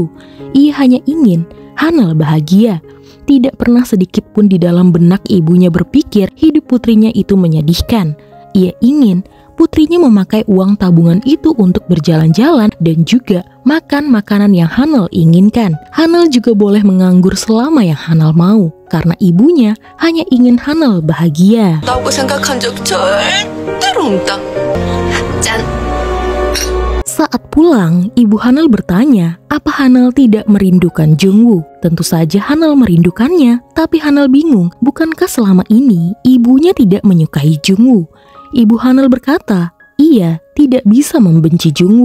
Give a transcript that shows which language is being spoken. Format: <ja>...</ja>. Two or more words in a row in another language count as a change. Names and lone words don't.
<id>Ia hanya ingin Hanel bahagia. Tidak pernah sedikit pun di dalam benak ibunya berpikir hidup putrinya itu menyedihkan. Ia ingin putrinya memakai uang tabungan itu untuk berjalan-jalan dan juga makan makanan yang Hanel inginkan. Hanel juga boleh menganggur selama yang Hanel mau karena ibunya hanya ingin Hanel bahagia.</id> <ko>나오고 생각한 적 절대로 없다. 짠.</ko> <id>Saat pulang, ibu Hanel bertanya, apa Hanel tidak merindukan Jungwoo? Tentu saja Hanel merindukannya, tapi Hanel bingung, bukankah selama ini ibunya tidak menyukai Jungwoo? Ibu Hanel berkata, ia tidak bisa membenci Jungwoo.</id>